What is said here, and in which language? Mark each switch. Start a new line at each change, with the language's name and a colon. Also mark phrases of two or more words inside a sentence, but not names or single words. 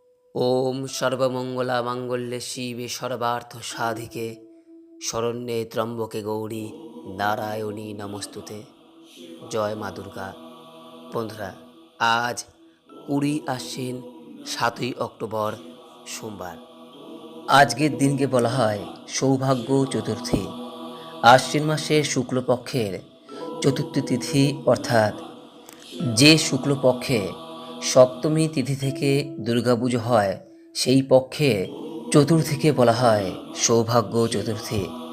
Sanskrit: ওম সর্বমঙ্গলা মাঙ্গল্যে শিবে সর্বার্থ সাধিকে শরণ্যে ত্র্যম্বকে গৌরী নারায়ণী নমস্তুতে।
Bangla: জয় মা দুর্গা। বন্ধুরা, আজ 20 আশ্বিন 7ই অক্টোবর সোমবার। আজকের দিনকে বলা হয় সৌভাগ্য চতুর্থী। আশ্বিন মাসের শুক্লপক্ষের চতুর্থী তিথি, অর্থাৎ যে শুক্লপক্ষে সপ্তমী তিথি থেকে দুর্গাপুজো হয় সেই পক্ষে চতুর্থীকে বলা হয় সৌভাগ্য চতুর্থী।